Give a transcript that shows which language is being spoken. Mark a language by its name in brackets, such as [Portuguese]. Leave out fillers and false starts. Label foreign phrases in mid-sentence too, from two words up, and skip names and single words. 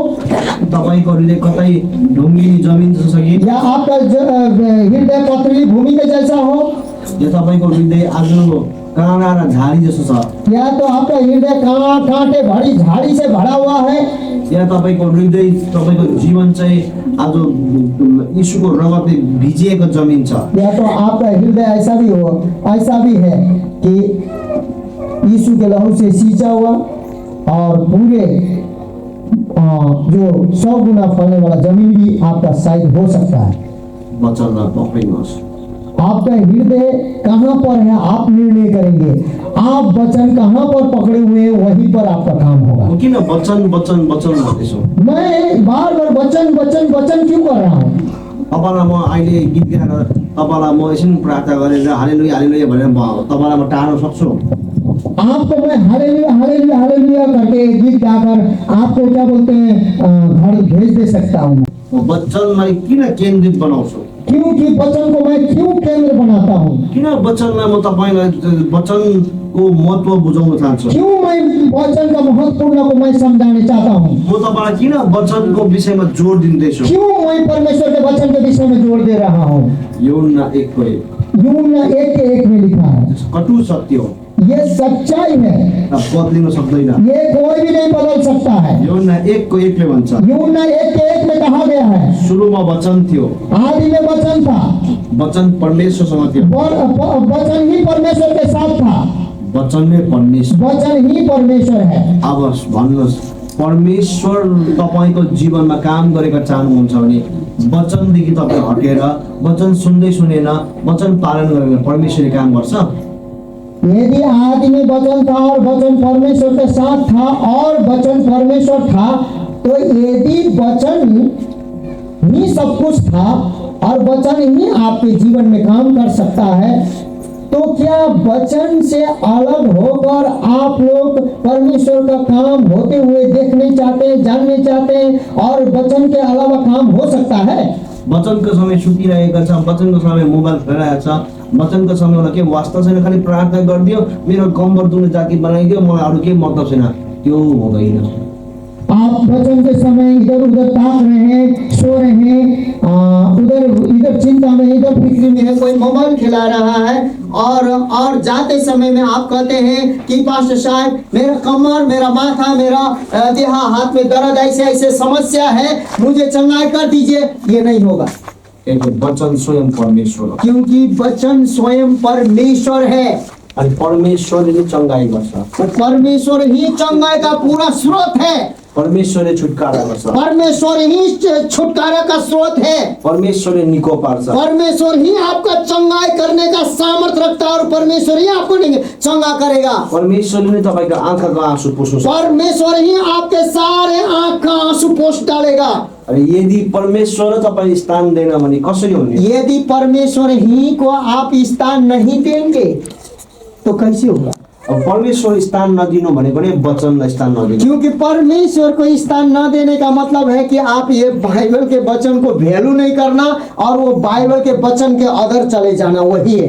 [Nepali] तपाईँको हृदय कतै ढुङ्गिनी जमिन जस्तो छ कि, [Hindi] या आपका हृदय पथरीली भूमि के जैसा हो, [Nepali] या तपाईँको हृदय आज काँडा र झाडी जस्तो छ, [Hindi] या तो आपका हृदय कांटे भरी झाड़ी से भरा हुआ है, [Nepali] या तपाईँको हृदय, तपाईँको जीवन चाहिँ आज यीशुको रगतले भिजिएको जमिन छ, [Hindi] या तो आपका हृदय ऐसा भी हो, ऐसा भी है कि यीशु के लहू से सींचा हुआ और पूरे जो 100 गुना फलने वाला जमीन भी आपका शायद हो सकता है। [Nepali] वचनलाई पक्रिनुहोस्। [Hindi] आपका हृदय कहाँ पर है आप निर्णय करेंगे। आप वचन कहाँ पर पकड़े हुए हैं वहीं पर आपका काम होगा। [Nepali] म किन वचन वचन वचन भन्दैछु? [Hindi] मैं बार बार वचन वचन वचन क्यों कर रहा हूँ? [Nepali] तपाईँलाई म अहिले गीत गाएर तपाईँलाई म एकछिन प्रार्थना गरेर हालेलुया हालेलुया भनेर तपाईँलाई म टार्न सक्छु? [Hindi] आपको मैं हालेलुया हालेलुया हालेलुया करके गीत गाकर आपको क्या बोलते हैं घर भेज दे सकता हूँ। [Nepali] म वचनलाई किन केन्द्रित बनाउँछु? [Hindi] क्योंकि वचन को मैं क्यों केंद्र बनाता हूँ, [Nepali] किन वचनलाई म तपाईँलाई वचनको महत्त्व बुझाउन चाहन्छु। [Hindi] क्यों मैं वचन का महत्वपूर्ण को मैं समझाने चाहता हूँ, [Nepali] म तपाईँलाई किन वचनको विषयमा जोड दिँदैछु। [Hindi] क्यों मैं परमेश्वर के वचन के विषय में जोर दे रहा हूँ। यूहन्ना 1:1 यूहन्ना 1:1 में लिखा है, [Nepali] कटु सत्य हो, [Hindi] ये सच्चाई है, [Nepali] बदलिन सक्दैन। [Hindi] ये कोई भी नहीं बदल सकता है। [Nepali] यूहन्ना 1:1 ले भन्छ, [Hindi] यूहन्ना 1:1 में कहा गया है, [Nepali] सुरुमा वचन थियो, [Hindi] आदि में वचन था, [Nepali] वचन परमेश्वरसँग थियो, [Hindi] वचन ही परमेश्वर के साथ था, [Nepali] वचन नै परमेश्वर। [Hindi] वचन ही परमेश्वर है। [Nepali] अब भन्नुहोस्, परमेश्वर तपाईँको जीवनमा काम गरेका चाहनुहुन्छ भने वचनदेखि तपाईँ हटेर वचन सुन्दै सुनेन, वचन पालन गरेर परमेश्वरले काम गर्छ। [Hindi] यदि आदि में वचन था और वचन परमेश्वर के साथ था और वचन परमेश्वर था, तो यदि वचन ही सब कुछ था और वचन ही आपके जीवन में काम कर सकता है, तो क्या वचन से अलग होकर आप लोग परमेश्वर का काम होते हुए देखने चाहते हैं, जानने चाहते हैं, और वचन के अलावा काम हो सकता है? [Nepali] वचनको समय सुतिरहेका छ, वचनको समय मोबाइल खेलिरहेको छ, वचनको समयमा के वास्ता छैन, खालि प्रार्थना गरिदियो, मेरो कम्बर दुख्ने जाति बनाइदियो, मलाई अरू केही मतलब छैन, त्यो हुँदैन। [Hindi] आप वचन के समय इधर उधर ताक रहे हैं, सो रहे हैं, उधर इधर चिंता में, इधर फिक्र में है, कोई मोबाइल खिला रहा है, और जाते समय में आप कहते हैं कि पास्टर साहब मेरा कमर, मेरा माथा, मेरा देहा हाथ में दर्द, ऐसे ऐसे समस्या है, मुझे चंगाई कर दीजिए, ये नहीं होगा। [Nepali] वचन स्वयं परमेश्वर हो, [Hindi] क्योंकि वचन स्वयं परमेश्वर है, [Nepali] अनि परमेश्वरले चंगाई गर्छ, [Hindi] तो परमेश्वर ही चंगाई का पूरा स्रोत है, [Nepali] परमेश्वरले छुटकारा गर्छ, [Hindi] परमेश्वर ही छुटकारा का स्रोत है, [Nepali] परमेश्वरले निको पार्छ, [Hindi] परमेश्वर ही आपका चंगाई करने का सामर्थ्य रखता है, और परमेश्वर ही आपको चंगा करेगा। [Nepali] परमेश्वरले नै तपाईको आँखाको आँसु पुस्छ, [Hindi] परमेश्वर ही आपके सारे आँख का आंसू पोंछ डालेगा। [Nepali] अनि यदि परमेश्वर तपाईँ स्थान दिएन भने कसरी हुने? [Hindi] यदि परमेश्वर ही को आप स्थान नहीं देंगे तो कैसे होगा? [Nepali] अब परमेश्वर स्थान नदिनु भनेको नै वचनलाई स्थान नदिनु। [Hindi] क्योंकि परमेश्वर को स्थान न देने का मतलब है कि आप ये बाइबल के वचन को वैल्यू नहीं करना और वो बाइबल के वचन के अदर चले जाना, वही है।